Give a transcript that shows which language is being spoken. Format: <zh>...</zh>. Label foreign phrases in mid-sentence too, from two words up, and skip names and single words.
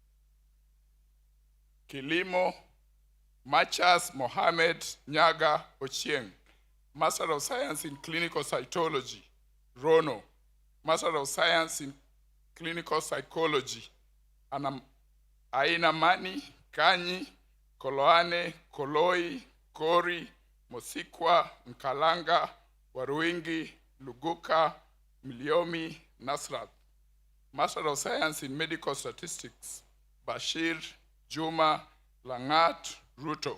<en>Kilimo, Machas Mohammed Nyaga Ochieng, Master of Science in Clinical Cytology, Rono, Master of Science in Clinical Psychology, Aina Mani, Kanyi, Koloane, Koloi, Kori, Mosikwa, Nkalanga, Waruingi, Luguka, Miliomi, Nasrat. Master of Science in Medical Statistics, Bashir, Juma, Langat, Ruto.</en>